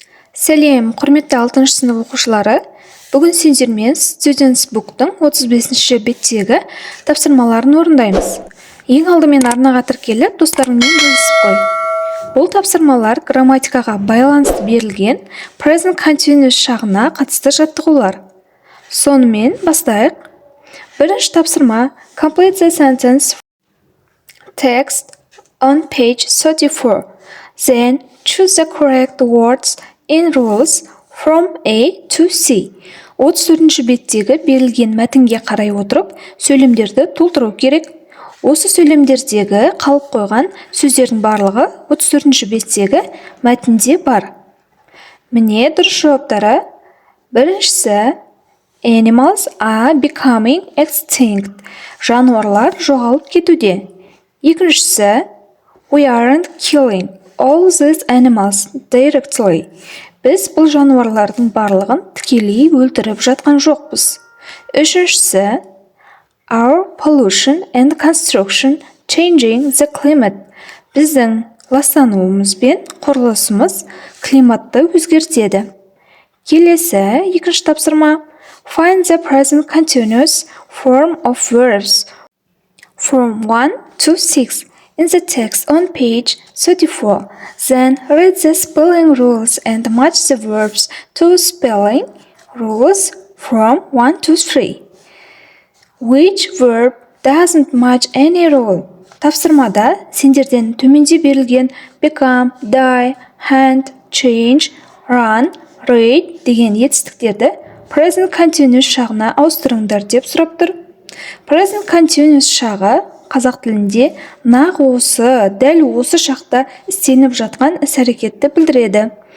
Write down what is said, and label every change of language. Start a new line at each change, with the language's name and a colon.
Kazakh: Сәлем, құрметті 6 сынып оқушылары. Бүгін сендермен Students Book'тың 35-ші беттегі тапсырмаларын орындаймыз. Ең алдымен арнаға тіркеліп, достарыңмен бөлісіп қой. Бұл тапсырмалар грамматикаға байланысты берілген Present Continuous шағына қатысты жаттығулар. Сонымен бастайық. Бірінші тапсырма
English: Complete the sentence text on page 34. Then choose the correct words in rules from A to C.
Kazakh: 34-ші беттегі берілген мәтінге қарай отырып, сөйлемдерді толтыру керек. Осы сөйлемдердегі қалып қойған сөздердің барлығы 34-ші беттегі мәтінде бар. Міне дұрыс жауаптары. Біріншісі,
English: animals are becoming extinct.
Kazakh: Жануарлар жоғалып кетуде. Екіншісі,
English: we aren't killing all these animals directly.
Kazakh: Біз бұл жануарлардың барлығын тікелей өлтіріп жатқан жоқпыз. Үшіншісі,
English: our pollution and construction changing the climate.
Kazakh: Біздің ластануымыз бен құрылысымыз климатты өзгертеді. Келесі екінші тапсырма.
English: Find the present continuous form of verbs from 1 to 6 in the text on page 34. Then read the spelling rules and match the verbs to spelling rules from 1 to 3. Which verb doesn't match any rule?
Kazakh: Тапсырмада сендерден төменде берілген
English: become, die, hand, change, run, read
Kazakh: деген етістіктерді present continuous шағына ауыстырыңдар деп сұрап тұр. Present continuous шағы қазақ тілінде нақ осы, дәл осы шақта істеніп жатқан іс-әрекетті білдіреді.